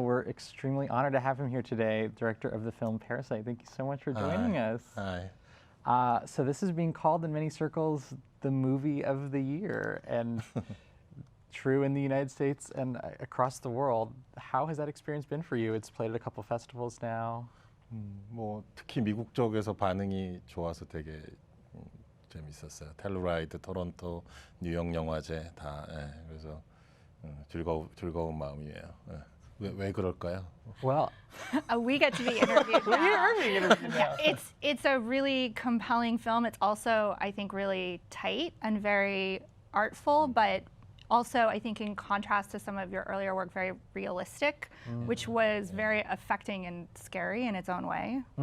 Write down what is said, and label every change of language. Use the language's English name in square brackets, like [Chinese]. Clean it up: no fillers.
[English] We're extremely honored to have him here today, director of the film Parasite. Thank you so much for joining us. Hi. So this is being called in many circles the movie of the year, and true in the United States and across the world. How has that experience been for you? It's played at a couple festivals now. [Korean] 뭐 특히 미국 쪽에서 반응이 좋아서 되게 재밌었어요. 텔루라이드, 토론토, 뉴욕 영화제 다. 그래서 즐거운 마음이에요. 왜 그럴까요? [English] Well, we get to be interviewed now. It's a really compelling film. It's also, I think, really tight and very artful, but also, I think, in contrast to some of your earlier work, very realistic, which was very affecting and scary in its own way.